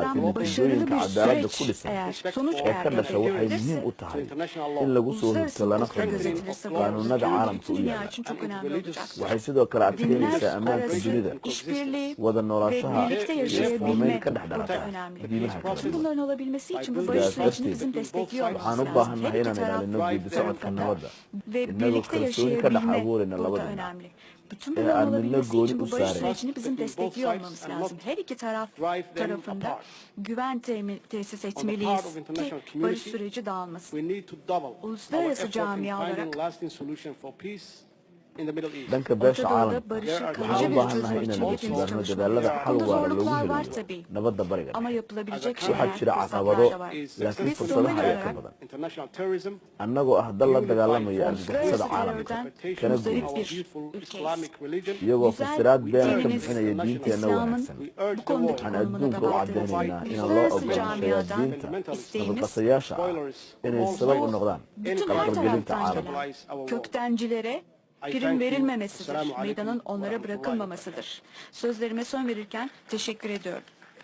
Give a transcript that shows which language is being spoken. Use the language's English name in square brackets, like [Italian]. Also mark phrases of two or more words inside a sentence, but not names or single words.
[Somali] ahaatee natiijooyinka cadaaladda ku dhisan ee ka dhasha waxay muhiim u tahay in lagu soo hurto lana qiimeeyo qaanuunada caalamka u yaala waxay sidoo kale adkeynaysaa ammaanka dunida wada noolaanshaha iyo isfurmeyn ka dhex dhalata diimaha kala duwan sidaas darteed waxaan u baahannahay inaan ilaalino geedi socodka nabadda innagoo kalsooni ka dhex abuurayna labada dhinac [Turkish] Bütün bunların olabilmesi için bu barış sürecini bizim destekliyor olmamız lazım. Her iki tarafında güven tesis etmeliyiz ki barış süreci dağılmasın. Uluslararası camia olarak [Somali] dhanka beesha caalamka waxaan u baahannahay inaan wajibano dadaalada xal waara loogu helayo nabadda bariga waxaa jira caqabado laakiin fursadaha ayaa ka badan annagoo ah dal la dagaalamaya argagixisada caalamka kana guud iyagoo fasiraad beena ka bixinaya diinteenna wanaagsan waxaan adduunka u caddaynaynaa inaan loo ogolaanshayaa diinta nabadqasayaasha ah inay sabab u noqdaan qalqalgelinta caalamka [Turkish] prim verilmemesidir. Meydanın onlara bırakılmamasıdır. Sözlerime son verirken teşekkür ediyorum.